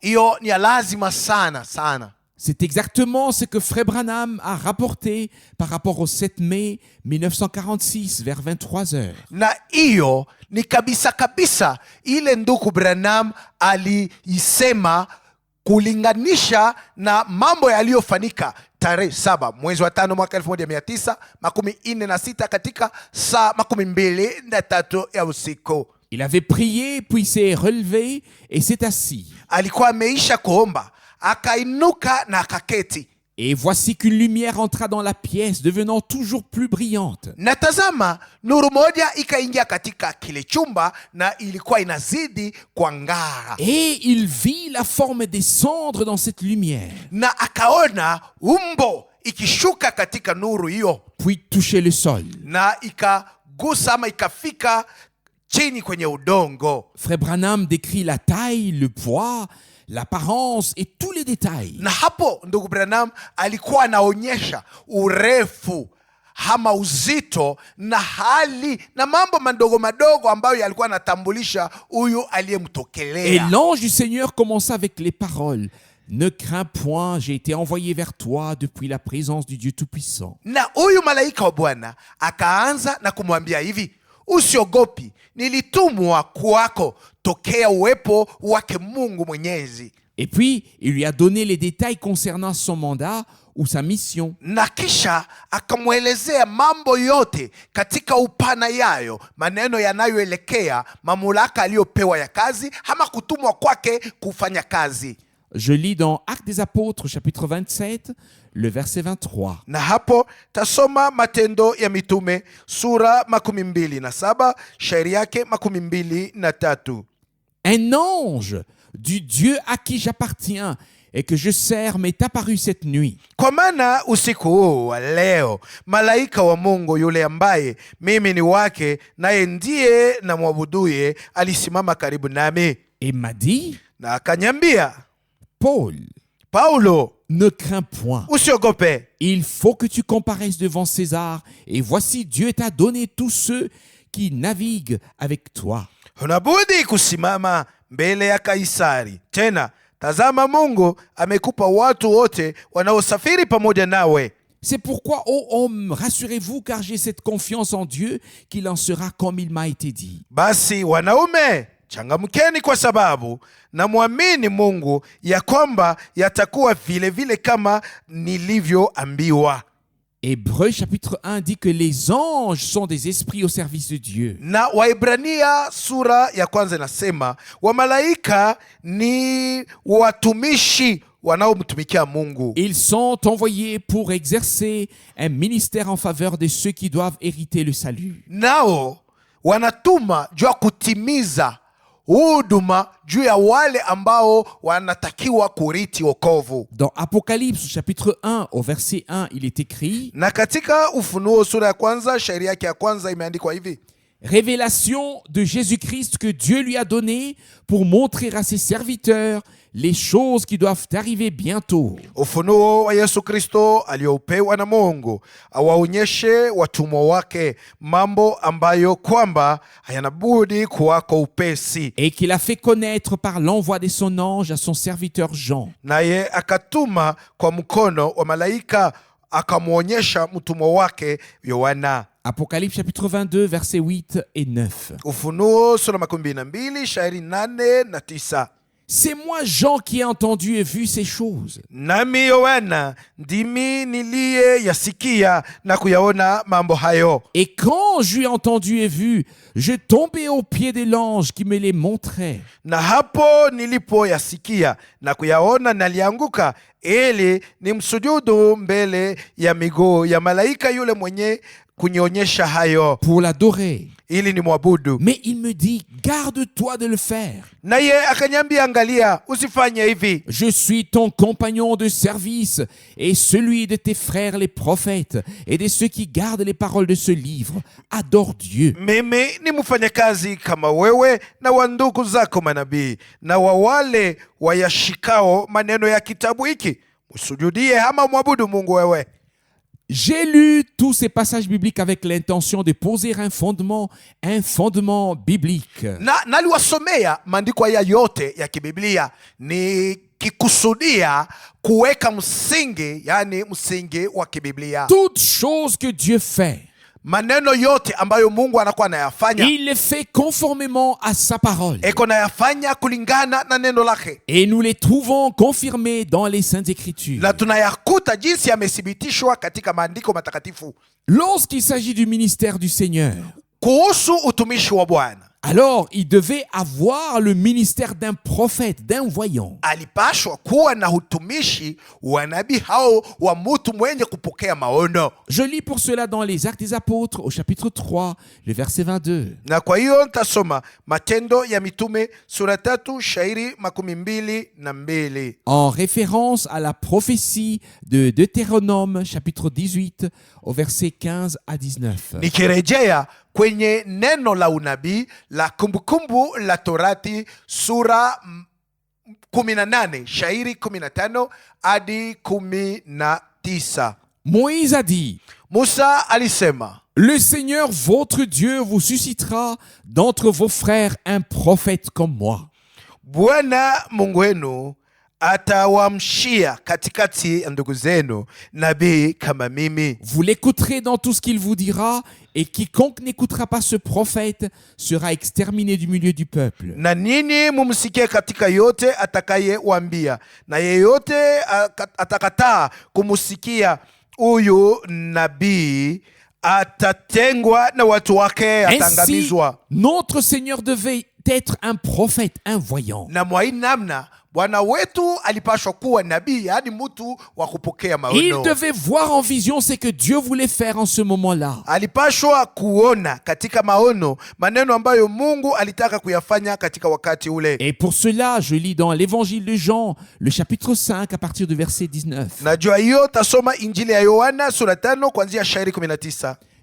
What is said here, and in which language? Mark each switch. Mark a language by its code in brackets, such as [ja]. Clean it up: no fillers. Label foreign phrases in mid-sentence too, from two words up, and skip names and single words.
[sw] Hiyo ni ya lazima sana sana. [fr] C'est exactement ce que Frère Branham a rapporté par rapport au 7 mai 1946 vers 23 heures. [sw] Na hiyo ni kabisa ile ndugu Branham aliisema kulinganisha na mambo yaliyofanyika tarehe 7 mwezi wa 5 mwaka 1946 katika saa 12:03 ya usiku. [fr] Il avait prié, puis s'est relevé et s'est assis. [sw] Alikuwa ameisha kuomba, akainuka na akaketi. [fr] Et voici qu'une lumière entra dans la pièce, devenant toujours plus brillante. [sw] Na tazama, nuru moja ikaingia katika kile chumba na ilikuwa inazidi kuangara. [fr] Et il vit la forme descendre dans cette lumière, [sw] Na akaona umbo ikishuka katika nuru hiyo, [fr] puis toucher le sol. [sw] na ikagusa ama ikafika chini kwenye udongo. [fr] Frère Branham décrit la taille, le poids, l'apparence et tous les détails. [sw] Na hapo ndugu Branham alikuwa anaonyesha urefu ama uzito na hali na mambo madogo madogo ambayo yalikuwa anatambulisha huyu [fr] Et [sw] aliyemtokelea. [fr] l'ange du Seigneur commença avec les paroles. Ne crains point, j'ai été envoyé vers toi depuis la présence du Dieu Tout-Puissant. [sw] Na huyu malaika wa Bwana akaanza na kumwambia hivi, usiogopi, nilitumwa kwako tokea uwepo wake Mungu Mwenyezi. [fr] Et puis, il lui a donné les détails concernant son mandat ou sa mission. [sw] Na kisha akamwelezea mambo yote katika upana yayo, maneno yanayoelekea mamlaka aliyopewa ya kazi ama kutumwa kwake kufanya kazi. [fr] Je lis dans Actes des Apôtres, chapitre 27, le verset 23. [sw] Na hapo tasoma Matendo ya Mitume sura 27 shairi yake 23. [fr] Un ange du Dieu à qui j'appartiens et que je sers m'est apparu cette nuit. [sw] Kwa maana usiku huu wa leo malaika wa Mungu yule ambaye mimi ni wake naye ndiye na mwabuduye alisimama karibu nami. [fr] Et m'a dit, [sw] Na akanyambia, Paulo, [fr] ne crains point. [sw] usiogope, [fr] Il faut que tu comparaisses devant César, et voici Dieu t'a donné tous ceux qui naviguent avec toi. [sw] Unabudi kusimama mbele ya Kaisari. Tena tazama, Mungu amekupa watu wote wanaosafiri pamoja nawe. [fr] C'est pourquoi, ô homme, rassurez-vous, car j'ai cette confiance en Dieu qu'il en sera comme il m'a été dit. [sw] Basi wanaume, changamkeni kwa sababu na muamini Mungu ya kwamba yatakuwa vile vile kama nilivyoambiwa. [fr] Hébreux chapitre 1 dit que les anges sont des esprits au service de Dieu. [sw] Na Waibrania sura ya kwanza inasema wamalaika ni watumishi wanaomtumikia Mungu. [fr] Ils sont envoyés pour exercer un ministère en faveur de ceux qui doivent hériter le salut. [sw] Nao wanatuma juu ya kutimiza huduma juu ya wale ambao wanatakiwa kuriti wokovu. [fr] Dans Apocalypse chapitre 1 au verset 1, il est écrit: [sw] Na katika Ufunuo sura ya kwanza shairi yake ya kwanza imeandikwa hivi: [fr] révélation de Jésus-Christ que Dieu lui a donnée pour montrer à ses serviteurs les choses qui doivent arriver bientôt. [sw] Ufunuo wa Yesu Kristo aliyoupewa na Mungu awaonyeshe watumwa wake mambo ambayo kwamba hayana budi kuwako upesi. [fr] Et qu'il a fait connaître par l'envoi de son ange à son serviteur Jean. [sw] Naye akatuma kwa mkono wa malaika akamwonyesha mtumwa wake Yohana. [fr] Apocalypse chapitre 22 versets 8 et 9. [sw] Ufunuo sura 12 shairi 8 na 9. [fr] C'est moi Jean qui ai entendu et vu ces choses. [sw] Nami Yohana ndimi niliye yasikia na kuyaona mambo hayo. [fr] Et quand j'eus entendu et vu, je tombais aux pieds de l'ange qui me les montrait. [sw] Na hapo nilipo yasikia na kuyaona nalianguka ili nimsujudu mbele ya miguu ya malaika yule mwenye kunionyesha hayo, [fr] Pour l'adorer. [sw] ili ni mwabudu. [fr] Mais il me dit, garde-toi de le faire. [sw] Naye akanyambia, angalia, usifanye hivi. [fr] Je suis ton compagnon de service et celui de tes frères les prophètes et de ceux qui gardent les paroles de ce livre. Adore Dieu. [sw] Mimi ni mfanyakazi kama wewe na wa ndugu zako manabii na wa wale wayashikao maneno ya kitabu hiki. Usujudie ama mwabudu Mungu wewe. [fr] J'ai lu tous ces passages bibliques avec l'intention de poser un fondement biblique. [sw] Na naliwasomea maandiko haya yote ya kibiblia nikikusudia kuweka msingi, yani msingi wa kibiblia. [fr] Toute chose que Dieu fait, [sw] Maneno yote ambayo Mungu anakuwa anayafanya, [fr] il les fait conformément à sa parole. [sw] eko nayafanya kulingana na neno lake, [fr] Et nous les trouvons confirmés dans les Saintes Écritures. [sw] na tunayakuta jinsi yamethibitishwa katika maandiko matakatifu. [fr] Lorsqu'il s'agit du ministère du Seigneur, [sw] Kuhusu utumishi wa Bwana, [fr] alors il devait avoir le ministère d'un prophète, d'un voyant. [sw] alipashwa kuwa na utumishi wa nabii hao wa mtu mwenye kupokea maono. [fr] Je lis pour cela dans les Actes des Apôtres au chapitre 3, le verset 22. [sw] Na kwa hiyo nitasoma Matendo ya Mitume sura 3 shairi 22. [fr] En référence à la prophétie de Deutéronome chapitre 18 au verset 15 à 19. [sw] Nikirejea kwenye neno la unabii la Kumbukumbu la Torati sura 18 shairi 15 hadi 19. [fr] Moïse a dit: [sw] Musa alisema, [fr] le Seigneur votre Dieu vous suscitera d'entre vos frères un prophète comme moi. [sw] Bwana Mungu wenu atawamshia katikati ya ndugu zenu nabii kama mimi. [fr] Vous l'écouterez dans tout ce qu'il vous dira, et quiconque n'écoutera pas ce prophète sera exterminé du milieu du peuple. [sw] Na nini mumsikie katika yote atakayewambia, na yeyote atakataa kumusikia huyu nabii atatengwa na watu wake, [fr] Ainsi, [sw] atangamizwa. [fr] notre Seigneur devait être un prophète, un voyant. [sw] Na mwa hii namna Bwana wetu alipashwa kuwa nabii, yaani mtu wa kupokea [fr] Il [sw] maono. [fr] devait voir en vision ce que Dieu voulait faire en ce moment-là. [sw] Alipashwa kuona katika maono maneno ambayo Mungu alitaka kuyafanya katika wakati ule. [fr] Et pour cela, je lis dans l'évangile de Jean, le chapitre 5, à partir du verset 19. [sw] Najua hiyo tasoma Injili ya Yohana sura 5 kuanzia shairi 19.